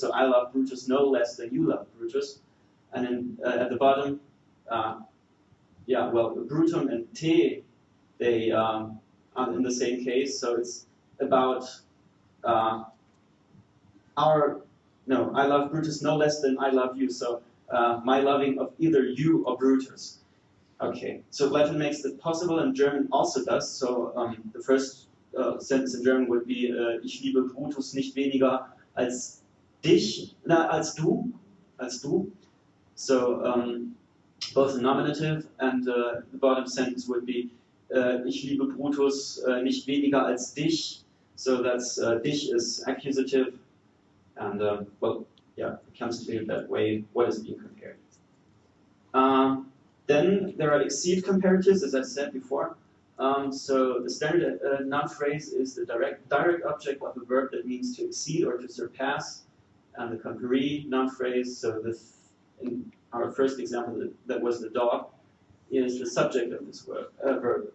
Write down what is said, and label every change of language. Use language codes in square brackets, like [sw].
[en] So I love Brutus no less than you love Brutus. And then at the bottom, yeah, well, Brutum and te, they are in the same case. So it's about I love Brutus no less than I love you. So my loving of either you or Brutus. Okay, so Latin makes it possible, and German also does. So the first sentence in German would be [de] Ich liebe Brutus nicht weniger als dich, als du. [en] So both nominative, and the bottom sentence would be [de] Ich liebe Brutus nicht weniger als dich. [en] So that's dich is accusative, and well, yeah, it comes clear that way what is being compared. Then there are exceed comparatives, as I said before. So the standard noun phrase is the direct object of a verb that means to exceed or to surpass, and the comparee noun phrase, so in our first example, that was the dog, is the subject of this verb.